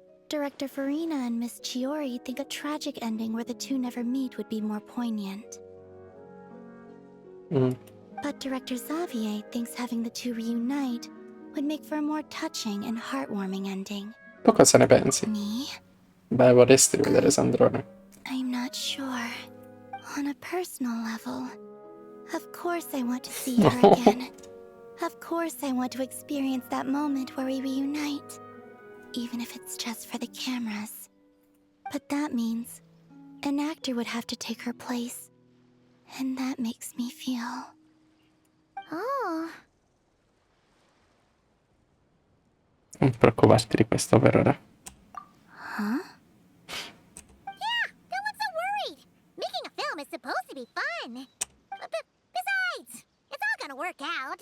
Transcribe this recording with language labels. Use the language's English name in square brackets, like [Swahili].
[English] Director Farina and Miss Chiori think a tragic ending where the two never meet would be more poignant. But Director Xavier thinks having the two reunite would make for a more touching and heartwarming ending. [Italian] Tu cosa ne pensi? [English] Me? [Italian] Beh, vorresti vedere Sandrone. [English] I'm not sure. On a personal level, of course I want to see her again. Of course I want to experience that moment where we reunite. Even if it's just for the cameras. But that means an actor would have to take her place. And that makes me feel... Oh. [Italian] Non preoccuparti di questo per ora. Huh? [English] Yeah, don't look so worried. Making a film is supposed to be fun. Besides, it's all gonna work out.